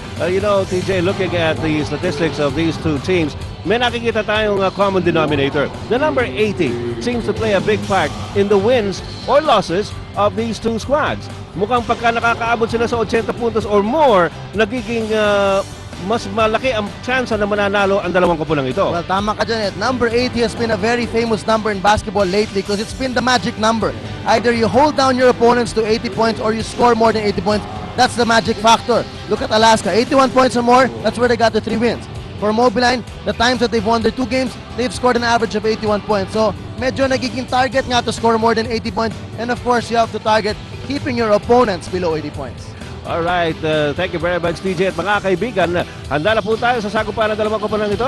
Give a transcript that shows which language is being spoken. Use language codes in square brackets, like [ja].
[en] You know, TJ, looking at the statistics of these two teams, [tl] may nakikita tayong [en] common denominator. The number 80 seems to play a big part in the wins or losses of these two squads. [tl] Mukhang pagka nakakaabot sila sa 80 puntos or more, nagiging mas malaki ang chance na mananalo ang dalawang koponan ito. Well, tama ka dyan. [en] Number 80 has been a very famous number in basketball lately because it's been the magic number. Either you hold down your opponents to 80 points or you score more than 80 points. That's the magic factor. Look at Alaska, 81 points or more, that's where they got the 3 wins. For Mobiline, the times that they've won their 2 games, they've scored an average of 81 points. So, [tl] medyo nagiging target nga [en] to score more than 80 points. And of course, you have to target keeping your opponents below 80 points. Alright, thank you very much DJ [tl] at mga kaibigan. Handa na po tayo sa sagupan ng dalawang koponan ito.